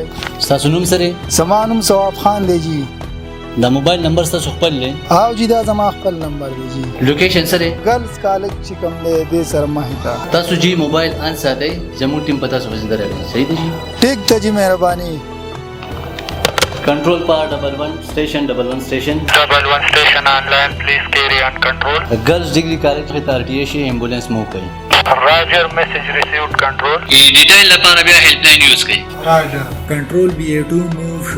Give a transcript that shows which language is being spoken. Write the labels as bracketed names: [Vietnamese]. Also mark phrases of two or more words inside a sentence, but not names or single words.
[Pashto] ستاسو نوم سره زما نوم ثواب خان دی جی. دا موبایل نمبر ستاسو خپل دی؟ او جی دا زما خپل نمبر دی جی. لوکیشن سره [English] girls college [Pashto] چې کوم دی دې سره مخې ته. تاسو جی [English] mobile on [Pashto] ساتئ زموږ ټیم په تاسو باندې درغلی. صحیح دی جی. ٹھیک ته جی مهرباني. [English] control par 11 station 11 station on line please carry on control. girls degree college [Pashto] کې تارټی شي [English] ambulance move [Pashto] کوي. [English] roger message received control. [Pashto] ډیټیل لپاره بیا [English] help line use [Pashto] کړئ. [English] roger control BA2 move شو.